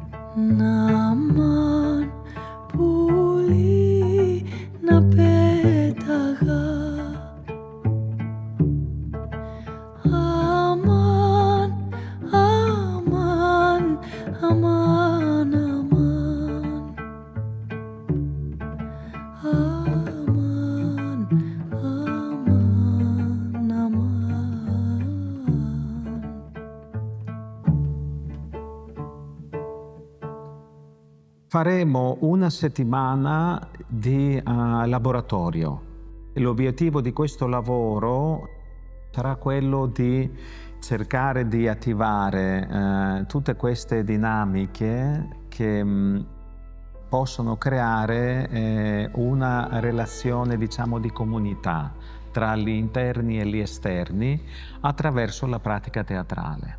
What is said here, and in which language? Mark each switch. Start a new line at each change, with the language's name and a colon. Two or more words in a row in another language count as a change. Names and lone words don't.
Italian: Naman puli na petaga Aman, aman, aman, aman Aman, aman, aman Faremo una settimana di laboratorio. L'obiettivo di questo lavoro sarà quello di cercare di attivare tutte queste dinamiche che possono creare una relazione, diciamo, di comunità tra gli interni e gli esterni attraverso la pratica teatrale.